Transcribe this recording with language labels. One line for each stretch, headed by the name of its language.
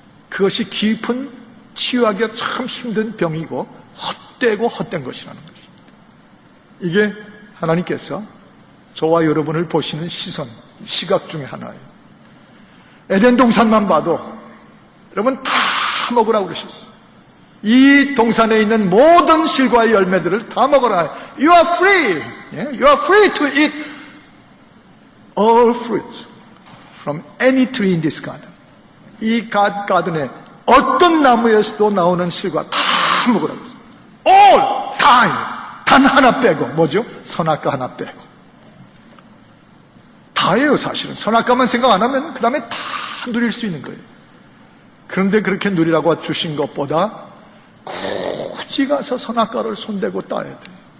Korean: 그것이 깊은 치유하기가 참 힘든 병이고 헛되고 헛된 것이라는 것입니다. 이게 하나님께서 저와 여러분을 보시는 시선, 시각 중에 하나예요. 에덴 동산만 봐도 여러분 다 먹으라고 그러셨어요. 이 동산에 있는 모든 실과의 열매들을 다 먹어라.
English: You are free. You are free to eat all fruits from any tree in this garden.
Korean: 이 가든에 어떤 나무에서도 나오는 실과 다 먹으라고 했어요.
English: All time.
Korean: 단 하나 빼고. 뭐죠? 선악과 하나 빼고. 다예요, 사실은. 선악과만 생각 안 하면 그 다음에 다 누릴 수 있는 거예요. 그런데 그렇게 누리라고 주신 것보다 굳이 가서 선악과를 손대고 따야 돼요.